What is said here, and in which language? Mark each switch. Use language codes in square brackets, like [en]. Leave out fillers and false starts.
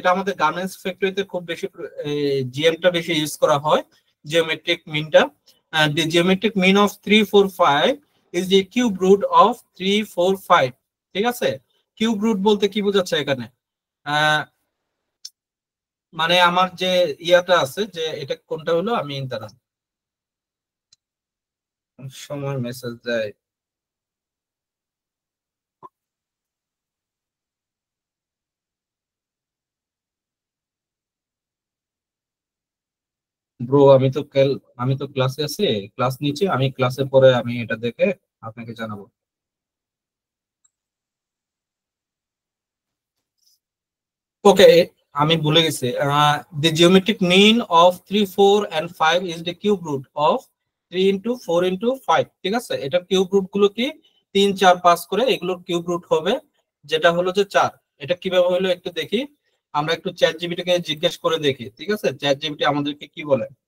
[bn] এটা আমাদের গার্মেন্টস ফ্যাক্টরিতে খুব বেশি জিএমটা বেশি ইউজ করা হয়, geometric মিনটা। [en] the geometric mean of 3, 4, 5 is the cube root of 3, 4, 5, [bn] ঠিক আছে। কিউব রুট বলতে কি বোঝাচ্ছে এখানে? মানে আমার যে ইয়াটা আছে, যে এটা কোনটা হলো, আমি দাঁড়ান সময় মেসেজ দেয়, ব্রো আমি তো ক্লাসে আছি, ক্লাস নিচ্ছি, আমি ক্লাসের পরে আমি এটা দেখে আপনাকে জানাবো। ওকে, আমি ভুলে গেছি। [en] the geometric mean of 3, 4 and 5 is the cube root of 3 into 4 into 5, [bn] ঠিক আছে। এটা কিউব রুট গুলো কি? 3 4 5 করে এগুলোর কিউব রুট হবে, যেটা হলো যে 4। এটা কিভাবে হলো একটু দেখি, আমরা একটু চ্যাট জিপিটিকে জিজ্ঞেস করে দেখি, ঠিক আছে? চ্যাট জিপিটি আমাদেরকে কি বলে।